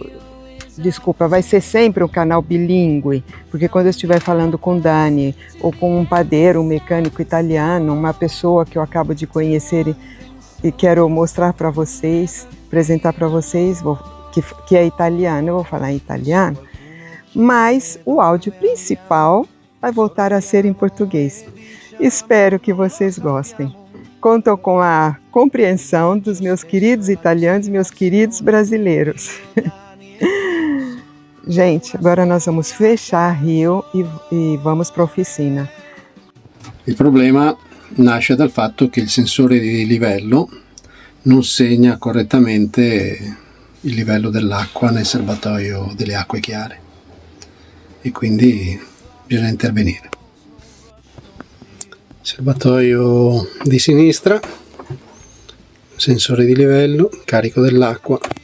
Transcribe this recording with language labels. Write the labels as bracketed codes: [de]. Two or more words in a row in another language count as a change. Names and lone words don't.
[pt] Desculpa, vai ser sempre um canal bilíngue, porque quando eu estiver falando com Dani, ou com um padeiro, um mecânico italiano, uma pessoa que eu acabo de conhecer e quero mostrar para vocês, apresentar para vocês, que é italiano, eu vou falar em italiano, mas o áudio principal vai voltar a ser em português. Espero que vocês gostem. Conto com a compreensão dos meus queridos italianos, meus queridos brasileiros. Gente, agora nós vamos fechar Rio e vamos para a oficina. [it] Il problema nasce dal fatto che il sensore di livello non segna correttamente il livello dell'acqua nel serbatoio delle acque chiare e quindi bisogna intervenire. Serbatoio di sinistra, sensore di livello, carico dell'acqua.